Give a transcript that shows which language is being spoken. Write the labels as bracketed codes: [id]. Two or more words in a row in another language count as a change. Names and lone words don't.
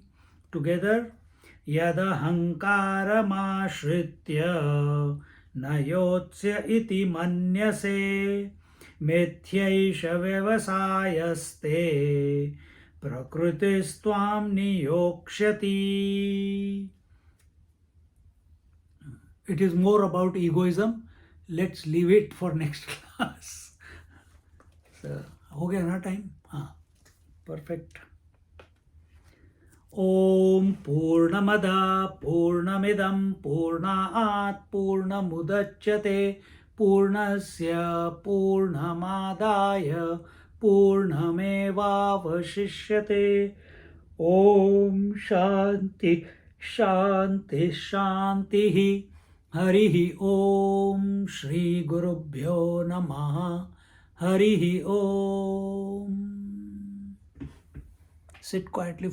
[sa] Together, यदहङ्कारमाश्रित्य न योत्स्य इति मन्यसे मिथ्यैष व्यवसायस्ते प्रकृतिस्त्वां नियोक्ष्यति. [en] It is more about egoism. Let's leave it for next class. So, [hi] हो गया ना टाइम? हाँ, [en] perfect. [sa] ॐ पूर्णमदः पूर्णमिदं पूर्णात् पूर्णमुदच्यते पूर्णस्य पूर्णमादाय पूर्णमेवावशिष्यते. ॐ शान्तिः शान्तिः शान्तिः. हरिः ॐ। श्री गुरुभ्यो नमः. हरिः ॐ. [en] Sit quietly for